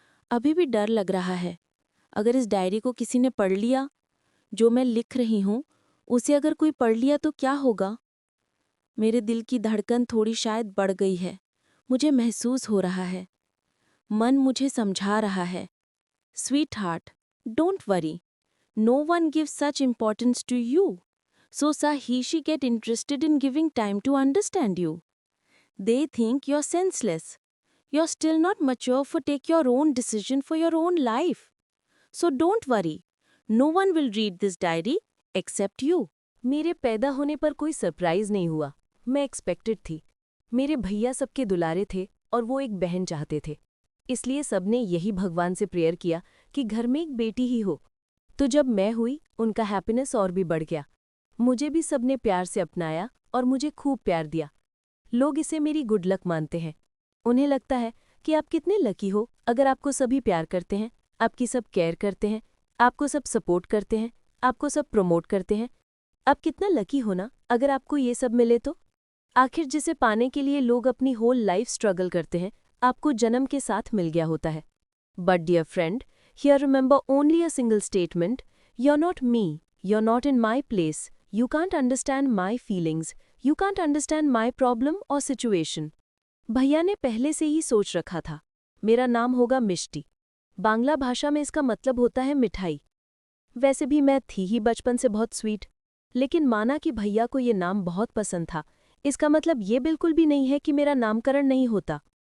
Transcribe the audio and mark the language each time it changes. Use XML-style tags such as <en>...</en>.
<hi>अभी भी डर लग रहा है, अगर इस डायरी को किसी ने पढ़ लिया, जो मैं लिख रही हूँ उसे अगर कोई पढ़ लिया तो क्या होगा? मेरे दिल की धड़कन थोड़ी शायद बढ़ गई है। मुझे महसूस हो रहा है, मन मुझे समझा रहा है,</hi> <en>Sweetheart, don't worry, no one gives such importance to you. So she get interested in giving time to understand you. They think you're senseless. You're still not mature for take your own decision for your own life. So don't worry. No one will read this diary except you.</en> <hi>मेरे पैदा होने पर कोई surprise नहीं हुआ। मैं expected थी। मेरे भैया सबके दुलारे थे और वो एक बहन चाहते थे। इसलिए सबने यही भगवान से प्रेयर किया कि घर में एक बेटी ही हो। तो जब मैं हुई, उनका हैप्पीनेस और भी बढ़ गया। मुझे भी सबने प्यार से अपनाया और मुझे खूब प्यार दिया। लोग इसे मेरी गुड लक मानते हैं। उन्हें लगता है कि आप कितने लकी हो अगर आपको सभी प्यार करते हैं, आपकी सब केयर करते हैं, आपको सब सपोर्ट करते हैं, आपको सब प्रमोट करते हैं। आप कितना लकी हो ना अगर आपको ये सब मिले तो। आखिर जिसे पाने के लिए लोग अपनी होल लाइफ स्ट्रगल करते हैं, आपको जन्म के साथ मिल गया होता है।</hi> <en>But dear friend, here remember only a single statement: you're not me, you're not in my place, you can't understand my feelings, you can't understand my problem or situation.</en> <hi>भैया ने पहले से ही सोच रखा था, मेरा नाम होगा मिष्टी। बांग्ला भाषा में इसका मतलब होता है मिठाई। वैसे भी मैं थी ही बचपन से बहुत स्वीट, लेकिन माना कि भैया को ये नाम बहुत पसंद था, इसका मतलब ये बिल्कुल भी नहीं है कि मेरा नामकरण नहीं होता।</hi>